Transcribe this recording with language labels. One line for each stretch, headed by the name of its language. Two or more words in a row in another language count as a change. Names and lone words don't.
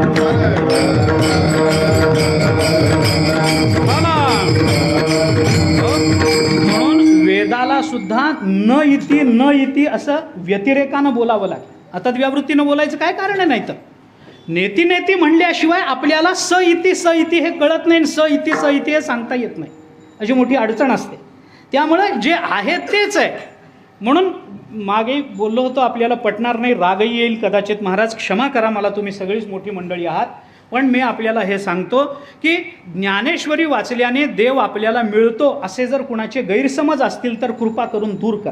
Marathi: म्हणून वेदाला सुद्धा
Sanskrit: न इति
Marathi: असं व्यतिरेकानं बोलावं लागतं. आता व्यावृत्तीनं बोलायचं काय कारण आहे? नाही तर नेती म्हणल्याशिवाय आपल्याला
Sanskrit: स इति
Marathi: हे कळत नाही,
Sanskrit: स इति
Marathi: हे सांगता येत नाही. अशी मोठी अडचण असते. त्यामुळे जे आहे तेच आहे. म्हणून मागे बोललो होतो आपल्याला पटणार नाही, रागही येईल कदाचित. महाराज क्षमा करा मला, तुम्ही सगळीच मोठी मंडळी आहात. पण मी आपल्याला हे सांगतो की ज्ञानेश्वरी वाचल्याने देव आपल्याला मिळतो असे जर कुणाचे गैरसमज असतील तर कृपा करून दूर करा.